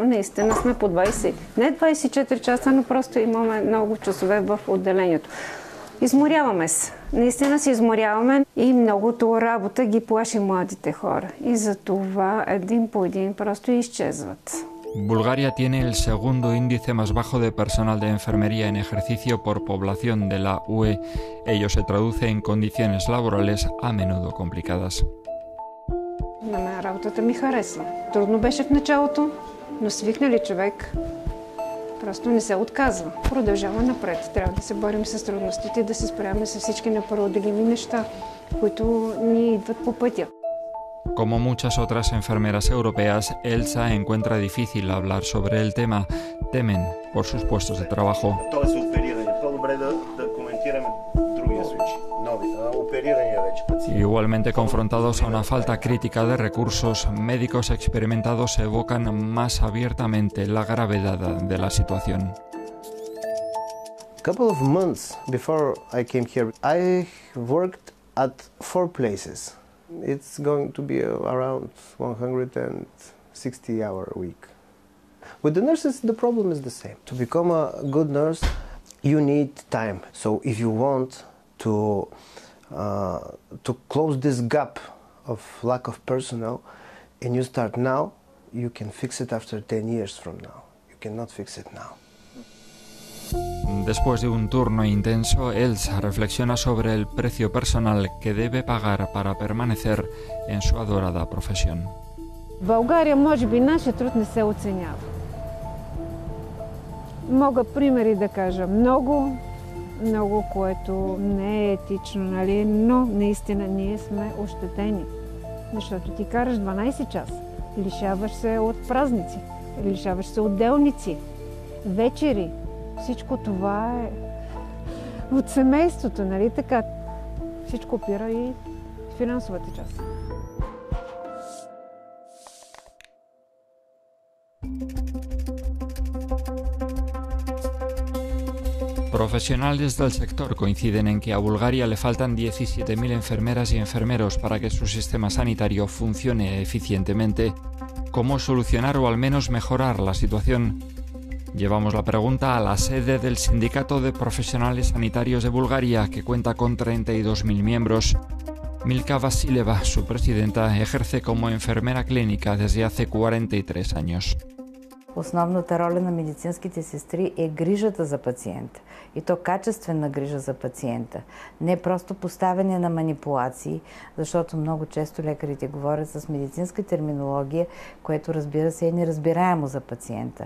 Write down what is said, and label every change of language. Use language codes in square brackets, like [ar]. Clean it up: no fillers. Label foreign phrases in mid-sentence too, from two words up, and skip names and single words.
[bg] Наистина сме по 20, не 24 часа, но просто имаме много часове в отделението. Изморяваме се. Наистина се изморяваме и многото работа ги плаши младите хора. И за това един по един просто изчезват. [es] Bulgaria tiene el segundo índice más bajo de personal de enfermería en ejercicio por población de la UE. Ello se traduce en condiciones laborales a menudo complicadas. [bg] На мен работата ми харесва. Трудно беше в началото, но свикнали човек просто не се отказва. Продължава напред. Трябва да се борим с трудностите и да се справяме с всички непреодолими неща, които ни идват по пътя. [es] Como muchas otras enfermeras europeas, Elsa encuentra difícil hablar sobre el tema. Temen por sus puestos de trabajo. Igualmente confrontados a una falta crítica de recursos, médicos experimentados evocan más abiertamente la gravedad de la situación. [en] A couple of months before I came here, I worked at 4 places. It's going to be around 160-hour a week. With the nurses, the problem is the same. To become a good nurse, you need time. So if you want to close this gap of lack of personnel, and you start now, you can fix it after 10 years from now. You cannot fix it now. [es] Después de un turno intenso, Elsa reflexiona sobre el precio personal que debe pagar para permanecer en su adorada profesión. [bg] В България, може би, нашия труд не се оценява. Мога примери да кажа много, което не е етично, нали? Но наистина ние сме ощетени. Защото ти караш 12 часа, лишаваш се от празници, лишаваш се от делници, вечери. Всичко това е от семейството, нали така? Всичко опира и финансовата част. [es] Profesionales del sector coinciden en que a Bulgaria le faltan 17.000 enfermeras y enfermeros para que su sistema sanitario funcione eficientemente. ¿Cómo solucionar o al menos mejorar la situación? Llevamos la pregunta a la sede del Sindicato de Profesionales Sanitarios de Bulgaria, que cuenta con 32.000 miembros. Milka Vasileva, su presidenta, ejerce como enfermera clínica desde hace 43 años. [bg] Основната роля на медицинските сестри е грижата за пациента. И то качествена грижа за пациента. Не просто поставяне на манипулации, защото много често лекарите говорят с медицинска терминология, което разбира се е неразбираемо за пациента.